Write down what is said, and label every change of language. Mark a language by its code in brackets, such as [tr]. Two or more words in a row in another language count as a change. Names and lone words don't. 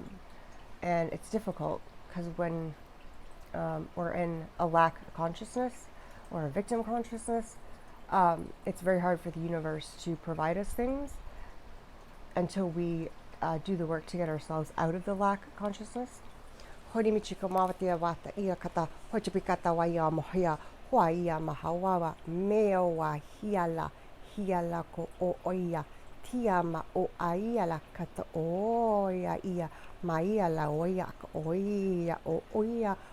[en] And it's difficult because when we're in a lack of consciousness or a victim consciousness, it's very hard for the universe to provide us things until we do the work to get ourselves out of the lack of consciousness. Tiama o aia kata oia ia maia la oia oia o oia